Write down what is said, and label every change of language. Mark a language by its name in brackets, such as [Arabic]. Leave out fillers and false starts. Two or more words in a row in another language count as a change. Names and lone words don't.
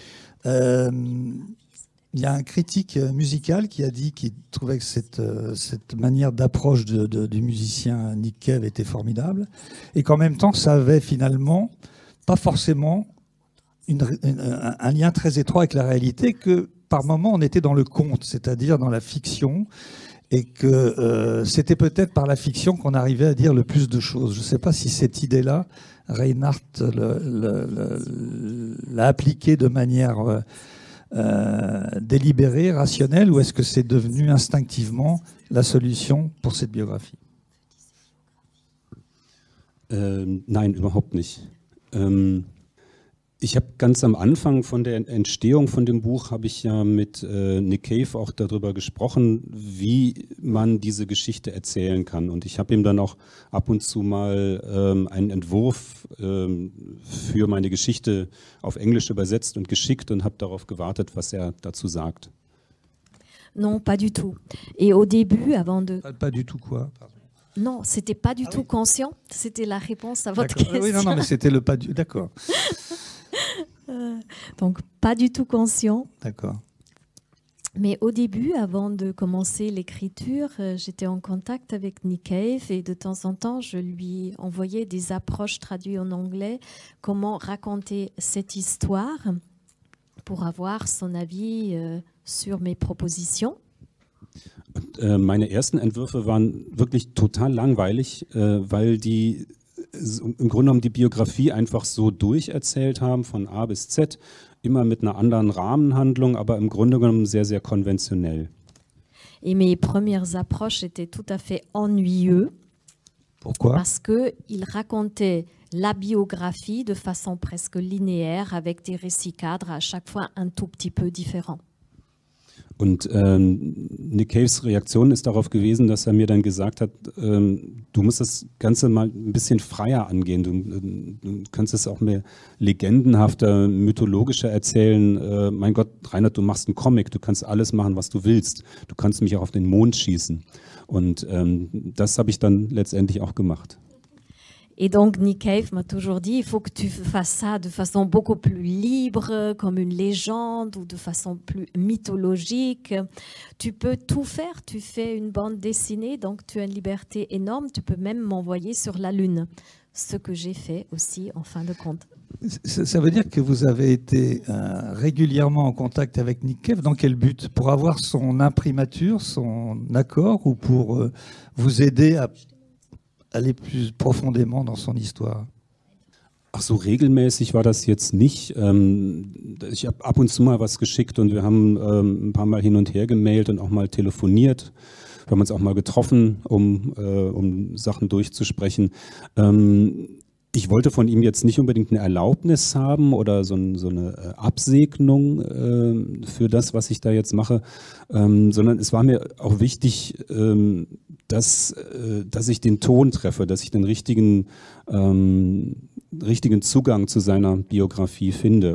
[French] Il y a un critique musical qui a dit qu'il trouvait que cette manière d'approche du musicien Nick Cave était formidable et qu'en même temps ça avait finalement pas forcément un lien très étroit avec la réalité, que par moments on était dans le conte, c'est-à-dire dans la fiction, et que c'était peut-être par la fiction qu'on arrivait à dire le plus de choses. Je ne sais pas si cette idée-là, Reinhardt l'a appliquée de manière délibérée, rationnelle, ou est-ce que c'est devenu instinctivement la solution pour cette biographie? [German] Nein, überhaupt nicht. Ich habe ganz am Anfang von der Entstehung von dem Buch, habe ich ja mit Nick Cave auch darüber gesprochen, wie man diese Geschichte erzählen kann. Und ich habe ihm dann auch ab und zu mal einen Entwurf für meine Geschichte auf Englisch übersetzt und geschickt und habe darauf gewartet, was er dazu sagt. [French] Non, pas du tout. Et au début, avant de... Pas du tout quoi? Pardon. Non, c'était pas du tout oui. conscient. C'était la réponse à votre D'accord. question. Oui, non, mais c'était le pas du... D'accord. Donc, pas du tout conscient. D'accord. Mais au début, avant de commencer l'écriture, j'étais en contact avec Nick Cave et de temps en temps, je lui envoyais des approches traduites en anglais, comment raconter cette histoire pour avoir son avis sur mes propositions. [German] Und, meine ersten Entwürfe waren wirklich total langweilig, weil die im Grunde genommen die Biografie einfach so durcherzählt haben, von A bis Z, immer mit einer anderen Rahmenhandlung, aber im Grunde genommen sehr, sehr konventionell. [French] Et mes premières approches étaient tout à fait ennuyeuses. Pourquoi? Parce qu'il racontait la biographie de façon presque linéaire avec des récits cadres à chaque fois un tout petit peu différents. [German] Und Nick Caves Reaktion ist darauf gewesen, dass er mir dann gesagt hat, du musst das Ganze mal ein bisschen freier angehen. Du kannst es auch mehr legendenhafter, mythologischer erzählen. Mein Gott, Reinhard, du machst einen Comic, du kannst alles machen, was du willst. Du kannst mich auch auf den Mond schießen. Und das habe ich dann letztendlich auch gemacht. [French] Et donc Nick Cave m'a toujours dit, il faut que tu fasses ça de façon beaucoup plus libre, comme une légende ou de façon plus mythologique. Tu peux tout faire, tu fais une bande dessinée, donc tu as une liberté énorme, tu peux même m'envoyer sur la Lune. Ce que j'ai fait aussi en fin de compte. Ça veut dire que vous avez été régulièrement en contact avec Nick Cave. Dans quel but? Pour avoir son imprimatur, son accord, ou pour vous aider à aller plus profondément dans son histoire? [German] Ach so, regelmäßig war das jetzt nicht. Ich habe ab und zu mal was geschickt und wir haben ein paar Mal hin und her gemailt und auch mal telefoniert. Wir haben uns auch mal getroffen, um Sachen durchzusprechen. Ich wollte von ihm jetzt nicht unbedingt eine Erlaubnis haben oder so eine Absegnung für das, was ich da jetzt mache, sondern es war mir auch wichtig, dass ich den Ton treffe, dass ich den richtigen Zugang zu seiner Biografie finde.